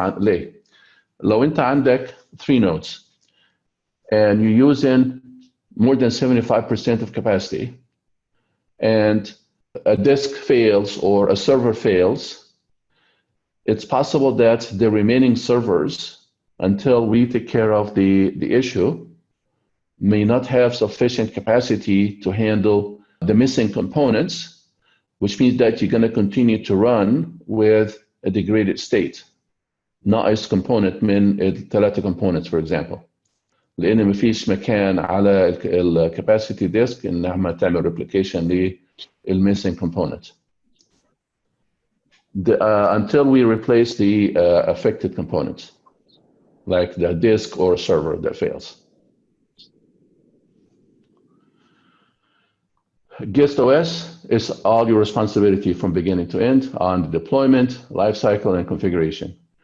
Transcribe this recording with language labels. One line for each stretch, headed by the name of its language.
Arabic: ليه؟ لو انت عندك
English: 3 nodes and you're using more than 75% of capacity, and a disk fails or a server fails, it's possible that the remaining servers, until we take care of the issue, may not have sufficient capacity to handle the missing components, which means that you're going to continue to run with a degraded state.
Arabic: ناقص
English: component
Arabic: من ال3
English: components, for example.
Arabic: لأن مفيش مكان على الكاباسيتي ديسك إنها تعمل replication للmissing component.
English: Until we replace the affected components, like the disk or server that fails. Guest OS is all your responsibility from beginning to end on the deployment, lifecycle, and configuration.